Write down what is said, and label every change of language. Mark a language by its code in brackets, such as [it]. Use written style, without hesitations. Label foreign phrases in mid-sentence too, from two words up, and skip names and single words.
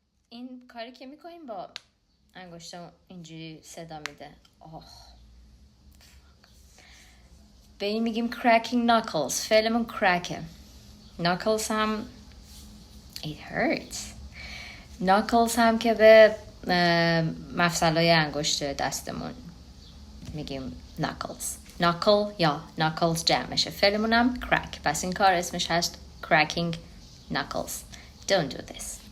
[fa] این کاری که میکنیم با انگشتم اینجوری صدا میده. به این میگیم [en] cracking knuckles. [fa] فعلمون crackه. knuckles هم [en] it hurts. [fa] knuckles هم که به مفصلای انگشت دستمون میگیم knuckles. knuckle یا knuckles جمعشه. فعلمون هم crack. پس این کار اسمش هست [en] cracking knuckles. Don't do this.